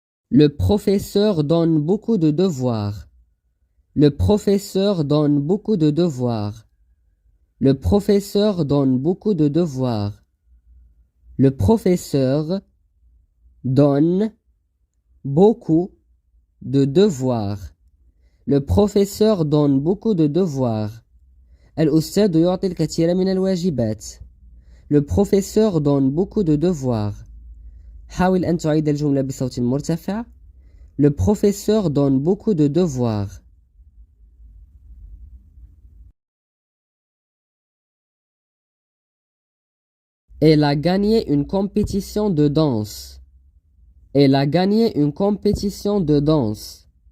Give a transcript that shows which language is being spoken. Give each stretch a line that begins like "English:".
French: Le professeur donne beaucoup de devoirs. Le professeur donne beaucoup de devoirs. Le professeur donne beaucoup de devoirs. Le professeur donne beaucoup de devoirs. Le professeur donne beaucoup de devoirs.
Arabic: الأستاذ يعطي الكثير من الواجبات.
French: Le professeur donne beaucoup de devoirs.
Arabic: حاول أن تعيد الجملة بصوت مرتفع.
French: Le professeur donne beaucoup de devoirs. Elle a gagné une compétition de danse. Elle a gagné une compétition de danse.